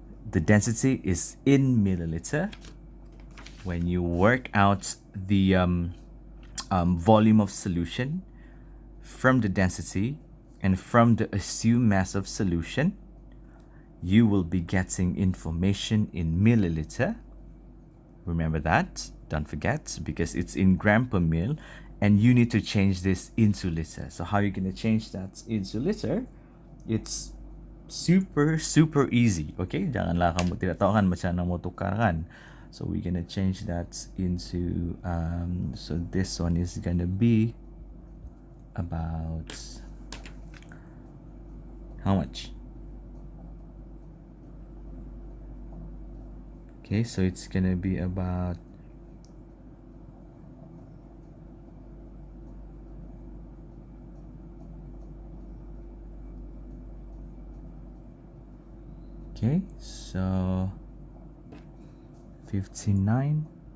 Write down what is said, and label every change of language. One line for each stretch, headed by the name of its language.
English: The density is in milliliter. When you work out the volume of solution from the density and from the assumed mass of solution, you will be getting information in milliliter. Remember that, don't forget, because it's in gram per mil, and you need to change this into liter. So how are you going to change that into liter? It's super easy, okay?
Malay: Jangan lang kamu tidak tahu kan macam mana mau tukarkan.
English: So we're gonna change that into so this one is gonna be about how much? Okay, so it's gonna be about okay, so 59.